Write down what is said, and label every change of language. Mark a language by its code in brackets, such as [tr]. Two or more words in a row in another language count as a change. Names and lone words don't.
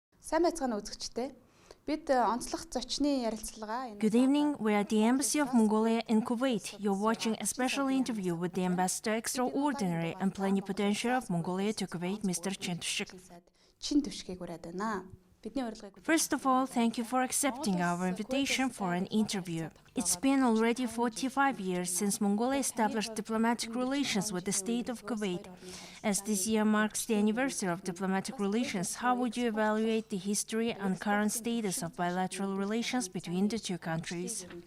[mn] Сайн байцгаана үзэгчдээ. Бид онцлог зочны ярилцлага. [en] Good evening. We're at the Embassy of Mongolia in Kuwait. You're watching a special interview with the Ambassador Extraordinary and Plenipotentiary of Mongolia to Kuwait, Mr. Chintushig. [mn] Chintushig ураад байна. [en] First of all, thank you for accepting our invitation for an interview. It's been already 45 years since Mongolia established diplomatic relations with the state of Kuwait. As this year marks the anniversary of diplomatic relations, how would you evaluate the history and current status of bilateral relations between the two countries?